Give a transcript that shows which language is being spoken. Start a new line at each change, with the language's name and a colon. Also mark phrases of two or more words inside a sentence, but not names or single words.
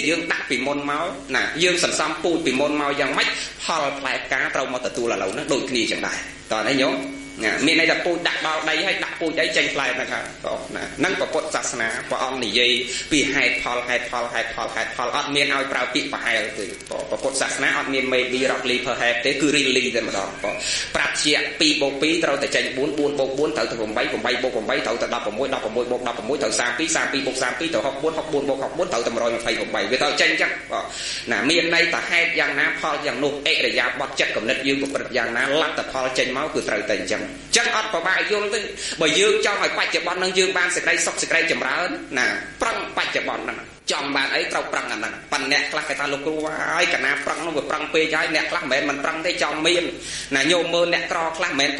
Khmer: យើងដាក់ពីមុនមកណាយើងសន្សំពូជពីមុនមកយ៉ាងម៉េចផលផ្លែផ្កាត្រូវមកទទួលឥឡូវនេះដូចគ្នាចឹងដែរតើណាញោមមានន័យថាពូជដាក់ដល់ដីហើយដាក់ពូជអីចេញផ្លែហ្នឹងណាហ្នឹងពុទ្ធសាសនាព្រះអង្គនិយាយពីហេតុផលអត់មានឲ្យប្រើពាក្យប្រហែលទេពុទ្ធសាសនាអត់មាន
English: maybe roughly per head
Khmer: ទេគឺ really តែម្ដងប្រាប់ជា2 + 2ត្រូវតែចេញ4 4 + 4ត្រូវទៅ8 8 + 8ត្រូវទៅ16 16 + 16ត្រូវ32 32 + 32ត្រូវ 34 ទៅ64 64 + 64ត្រូវទៅ128វាទៅចេញចឹងណាមានន័យថាហេតុយ៉ាងណាផលយ៉ាងនោះអិរិយាបថចិត្តគំនិតយើងប្រព្រឹត្តយ៉ាងណាលទ្ធផលចេញមកគឺត្រូវតែអញ្ចឹងចឹងអត់ប្របាក់យល់ទេបើយើងចង់ឲ្យបច្ចុប្បន្ននឹងយើងបានសេចក្តីសុខសេចក្តីចម្រើនណាប្រឹងបច្ចុប្បន្នហ្នឹងចង់បានអីត្រូវប្រឹងអាហ្នឹងប៉ុន្តែអ្នកខ្លះគេថាលោកគ្រូហើយកណាប្រឹងនោះវាប្រឹងពេកហើយអ្នកខ្លះមិនមែនមិនប្រឹងទេចង់មានណាញោមមើលអ្នកក្រខ្លះមិនមែន